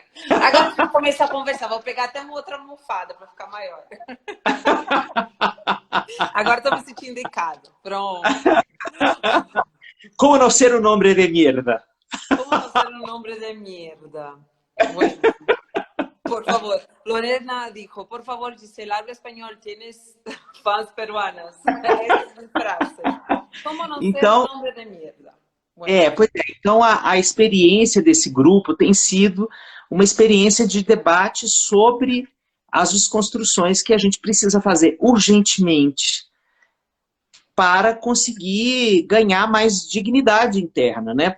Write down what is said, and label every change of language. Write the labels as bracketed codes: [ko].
[pt] Agora que eu começar a conversar, vou pegar até uma outra almofada para ficar maior. Agora estou me sentindo em casa. Pronto. Como não ser um homem de merda? Como não ser um homem de merda? [es] Bueno. Por favor, Lorena dijo, por favor, Gisela, habla español, tienes fans peruanas. [pt] Essa é a frase. Como não ser um homem de merda? [es] Bueno. [pt] Pois é. Então, a experiência desse grupo tem sido uma experiência de debate sobre as desconstruções que a gente precisa fazer urgentemente para conseguir ganhar mais dignidade interna, né?